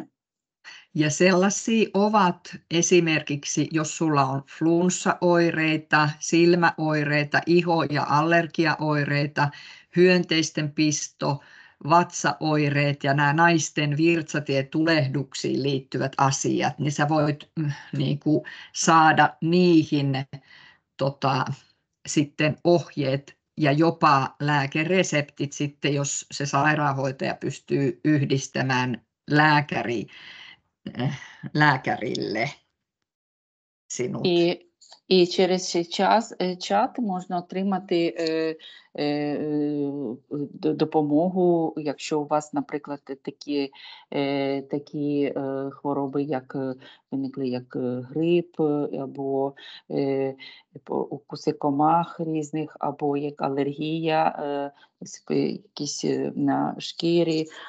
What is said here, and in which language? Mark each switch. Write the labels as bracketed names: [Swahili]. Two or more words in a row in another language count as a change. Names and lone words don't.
[Finnish] Ja sellaisia ovat esimerkiksi, jos sulla on flunssaoireita, silmäoireita, iho- ja allergiaoireita, hyönteisten pisto, vatsaoireet ja nämä naisten virtsatietulehduksiin liittyvät asiat, niin sä voit niin kuin saada niihin sitten ohjeet ja jopa lääkereseptit sitten, jos se sairaanhoitaja pystyy yhdistämään lääkärille sinut. [Ukrainian] І через чат можна отримати допомогу, якщо у вас, наприклад, такі хвороби, як виникли, як грип, або укуси комах різних, або як алергія, якісь на шкірі,